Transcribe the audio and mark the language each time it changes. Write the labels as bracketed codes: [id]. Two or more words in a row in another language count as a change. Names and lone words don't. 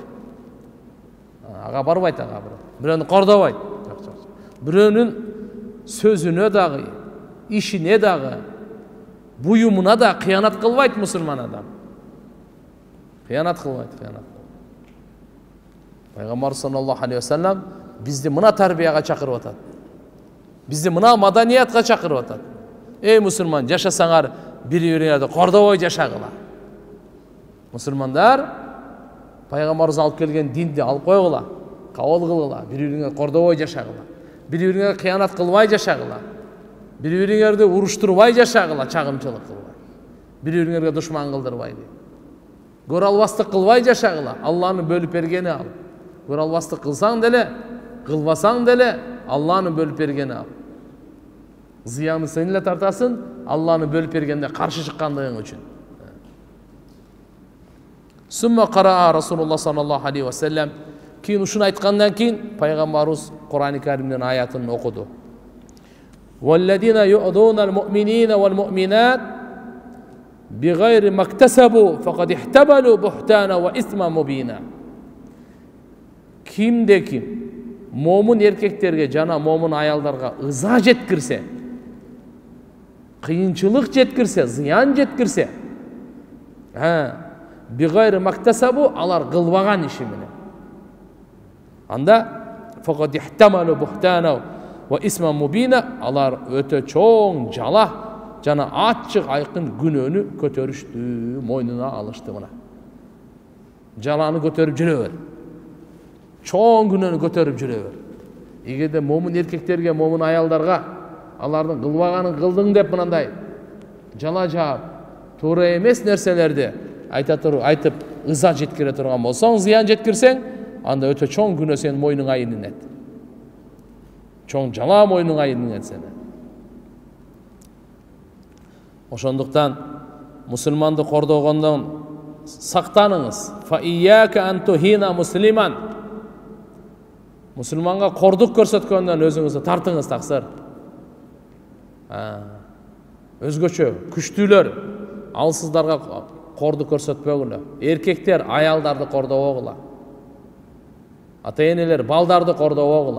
[ky] Ага барбайт, ага бирөөнү кордобойт. Бирөөнүн сөзүнө дагы, ишине дагы, буюмуна да кыянат кылбайт мусулман адам. Кыянат кылбайт, кыянат. Пайгамбар [ar] صلى الله عليه وسلم [ky] бизди мына тарбияга чакырып атат. Бизди мына маданиятка чакырып атат. Эй мусулман, жашасаңар бири-бириңерди кордобой жашагыла. Мусулмандар Пайгамбарыбыз алып келген динди алып койгула, кабыл кылгыла, бири-бириңерди кордобой жашагыла. Бири-бириңерге кыянат кылбай жашагыла. Бири-бириңерди уруштурбай жашагыла, чагымчылык кылбай. Бири-бириңерге душман кылдырбай. Көрө албастык кылбай жашагыла. Алланын бөлүп бергени ал. Көрө албастык кылсаң деле, кылбасаң деле Алланын бөлүп бергени ал. Зыяны сен эле тартасың, Алланы бөлүп бергенде каршы чыккандыгың үчүн. [ar] ثم قرأ رسول الله صلى الله عليه وسلم. [ky] Кийин ушуну айткандан кийин Пайгамбарыбыз Кур'ан-ы Каримдин аятын окуду. [ar] والذين يؤذون المؤمنين والمؤمنات بغير ما اكتسبوا فقد احتملوا بهتانا وإثما مبينا. [ky] Кимде ким момун эркектерге жана момун аялдарга ыза жеткирсе, кыйынчылык жеткирсе, зыян жеткирсе, [ar] بغير ما اكتسبوا, [ky] алар кылбаган иши менен, анда [ar] فقد احتملوا بهتانا وإثما مبينا, [ky] алар өтө чоң жала жана ачык айкын күнөөнү көтөрүштү, мойнуна алышты. Мына жаланы көтөрүп жүрө бер, чоң күнөөнү көтөрүп жүрө бер. Эгерде момун эркектерге, момун аялдарга алардын кылбаганын кылдың деп мындай жала жаап, туура эмес нерселерди айтып ыза жеткире турган болсоң, зыян жеткирсең, анда өтө чоң күнөө сенин мойнуңа илинет. Чоң жала мойнуңа илинет сени. Ошондуктан мусулманды кордогондон сактаныңыз. [ar] فإياك أن تهين مسلما. [ky] Мусулманга кордук көрсөткөндөн өзүңүздү тартыңыз, таксыр. Өзгөчө күчтүүлөр алсыздарга корду көрсөтпөгүлө. Эркектер аялдарды кордобогула. Ата-энелер балдарды кордобогула.